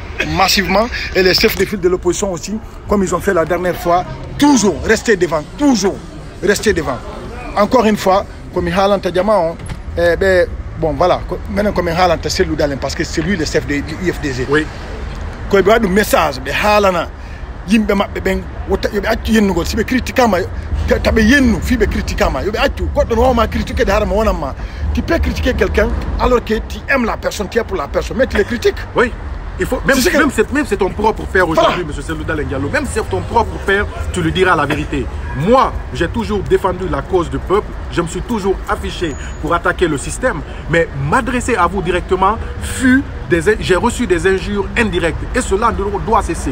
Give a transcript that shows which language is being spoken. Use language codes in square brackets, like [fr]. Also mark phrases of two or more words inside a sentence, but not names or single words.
[fr] Et les chefs de file de l'opposition aussi, comme ils ont fait la dernière fois, toujours rester devant, toujours rester devant. Encore une fois, comme il a bon voilà, maintenant comme il a parce que c'est lui le chef de l'IFDG. Oui. Quand il y a un message, [ff] yimɓe maɓɓe ɓen yoɓe accu yennugol siɓe critiquama taɓe yennu fiɓe critiquama yoɓe accu goɗɗo no wawma critiquer de harama wonanma. [fr] Tu peux critiquer quelqu'un alors que tu aimes la personne, tu es pour la personne, mais tu les critiques. Oui. Il faut, même c'est ton propre père aujourd'hui, M. Selouda Lendialo, même si c'est ton propre père, tu lui diras la vérité. Moi, j'ai toujours défendu la cause du peuple, je me suis toujours affiché pour attaquer le système, mais m'adresser à vous directement j'ai reçu des injures indirectes et cela doit cesser.